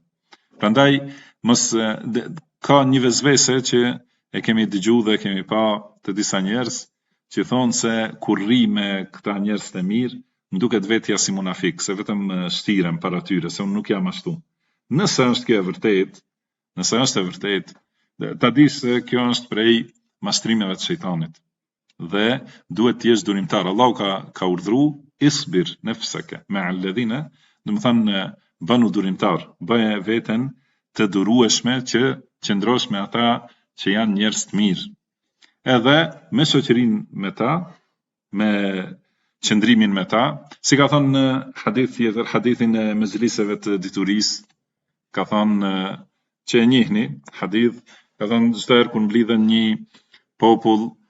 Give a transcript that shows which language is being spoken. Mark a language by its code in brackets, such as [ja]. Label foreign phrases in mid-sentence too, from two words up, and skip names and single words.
[sq] Prandaj ka një vezvese që e kemi dëgjuar dhe e kemi pa të disa njerëz që thonë se kur rri me këta njerëz të mirë, më duket vetja si munafik, se vetëm shtirem para tyre, se unë nuk jam ashtu. Nëse është kjo e vërtet, ta di se kjo është prej mastrimeve të shejtanit. Dhe duhet të jesh durimtar. Allahu ka urdhëruar: [ar] "اصبر نفسك مع الذين", [sq] do të thënë bënu durimtar, bëje veten të durueshme që qëndrosh me ata që janë njerëz të mirë. Edhe me shoqërinë me ta, me qëndrimin me ta, si ka thënë në hadith tjetër, hadithin e mezhliseve të diturisë, ka thënë që e njihni hadith, ka thënë çdo herë kur mblidhen një popull